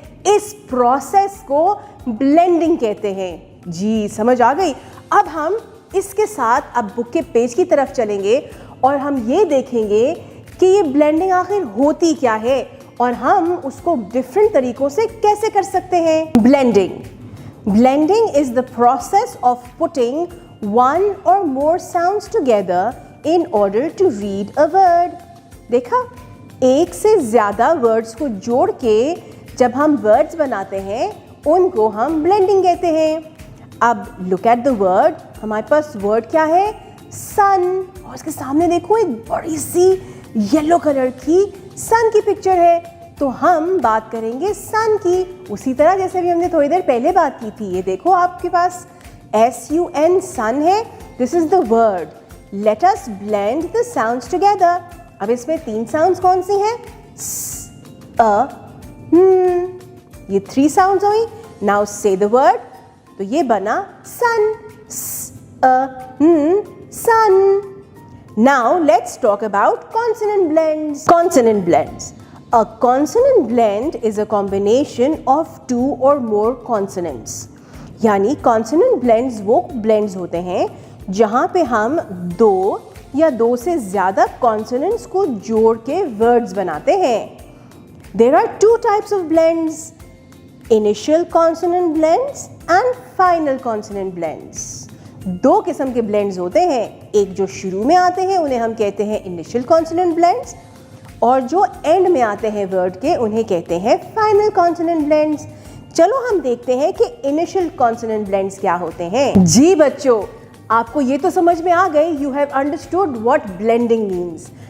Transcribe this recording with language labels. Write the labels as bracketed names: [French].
[Hindi] इस प्रोसेस को ब्लेंडिंग कहते हैं. जी समझ आ गई. अब हम इसके साथ अब बुक के पेज की तरफ चलेंगे और हम ये देखेंगे कि ये ब्लेंडिंग आखिर होती क्या है और हम उसको डिफरेंट तरीकों से कैसे कर सकते हैं. [English] Blending is the process of putting one or more sounds together in order to read a word. [Hindi] देखा, एक से ज़्यादा वर्ड्स को जोड़ के जब हम वर्ड्स बनाते हैं उनको हम ब्लेंडिंग कहते हैं. अब [English] Look at the word. [Hindi] हमारे पास वर्ड क्या है, सन, और उसके सामने देखो एक बड़ी सी येलो कलर की सन की पिक्चर है. तो हम बात करेंगे सन की उसी तरह जैसे भी हमने थोड़ी देर पहले बात की थी. ये देखो आपके पास SUN सन है. [English] This is the word. Let us blend the sounds together. [Hindi] अब इसमें तीन साउंड्स कौन सी हैं, ये थ्री साउंड्स हुई. [English] Now say the word. [Hindi] तो ये बना सन. सन. [English] Now let's talk about consonant blends. Consonant blends. A consonant blend is a combination of two or more consonants. [Hindi] यानी कॉन्सोनेंट ब्लेंड्स वो ब्लेंड्स होते हैं जहाँ पे हम दो या दो से ज़्यादा कॉन्सोनेंट्स को जोड़ के वर्ड्स बनाते हैं. [English] There are two types of blends: initial consonant blends and final consonant blends. [Hindi] दो किस्म के ब्लेंड्स होते हैं. एक जो शुरू में आते हैं उन्हें हम कहते हैं [English] initial consonant blends [Hindi] और जो एंड में आते हैं वर्ड के उन्हें कहते हैं फाइनल कॉन्सोनेंट ब्लेंड्स. चलो हम देखते हैं कि इनिशियल कॉन्सोनेंट ब्लेंड्स क्या होते हैं. जी बच्चों, आपको ये तो समझ में आ गई. [English] You have understood what blending means.